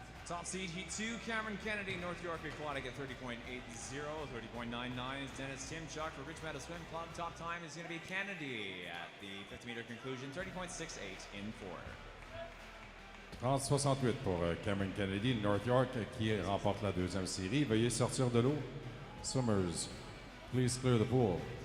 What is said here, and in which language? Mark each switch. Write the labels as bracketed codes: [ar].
[en] Top seed Heat 2, Cameron Kennedy, North York Aquatic at 30.80, 30.99 is Dennis Timchuk for Rich Meadow Swim Club. Top time is going to be Kennedy at the 50-meter conclusion, 30.68 in 4. [fr] 30-68 pour Cameron Kennedy, North York, qui remporte la deuxième série. Veuillez sortir de l'eau. [en] Swimmers, please clear the pool.